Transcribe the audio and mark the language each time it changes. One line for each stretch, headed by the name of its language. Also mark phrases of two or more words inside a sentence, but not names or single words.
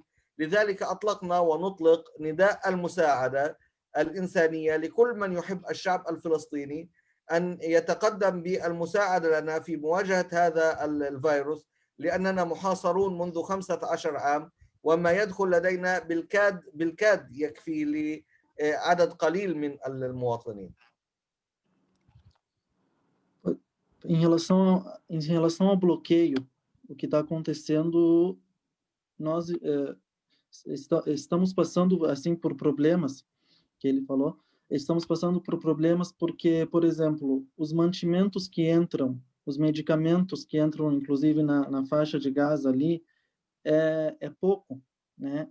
Arabic: لذلك أطلقنا ونطلق نداء المساعدة الإنسانية لكل من يحب الشعب الفلسطيني أن يتقدم بالمساعدة لنا في مواجهة هذا الفيروس، لأننا محاصرون منذ 15 عام، وما يدخل لدينا بالكاد يكفي لعدد قليل من المواطنين.
Portuguese: Em relação ao bloqueio, o que está acontecendo, nós estamos passando assim por problemas, que ele falou, estamos passando por problemas porque, por exemplo, os mantimentos que entram, os medicamentos que entram, inclusive na faixa de Gaza ali, é pouco, né?